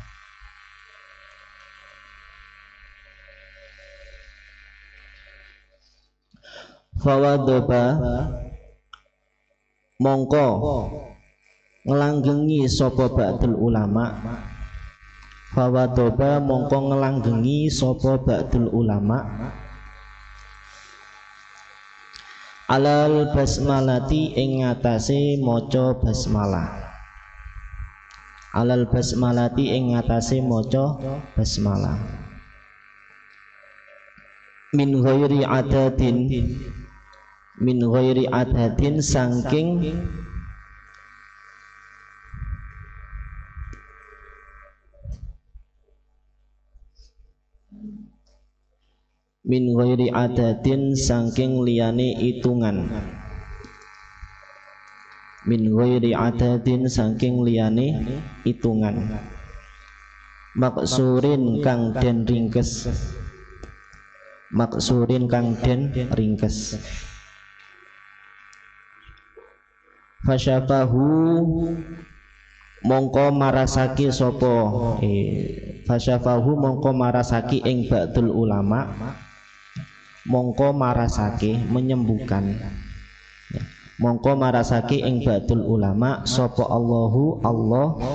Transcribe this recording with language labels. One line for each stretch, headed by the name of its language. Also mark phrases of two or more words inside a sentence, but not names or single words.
Javanese: Fawadoba mongko ngelanggengi sapa
Arabic: ba'dul ulama,
Javanese: fawadoba mongko ngelanggengi sapa
Arabic: ba'dul ulama alal basmalati
Javanese: ing ngatasé maca basmalah,
Arabic: alal basmalati
Javanese: ing ngatasé maca basmalah,
Arabic: min ghairi adadin
Javanese: saking
Arabic: min ghairi adadin
Javanese: saking liyane itungan,
Arabic: min ghairi adadin
Javanese: saking liyane itungan, maksurin kang den ringkes, maksurin kang den ringkes. Fasyafahu mongko marasaki sapa, fasyafahu mongko marasaki ing
Arabic: ba'dul ulama,
Javanese: mongko marasaki menyembuhkan, mongko marasaki ing
Arabic: ba'dul ulama
Javanese: sapa
Arabic: Allahu Allah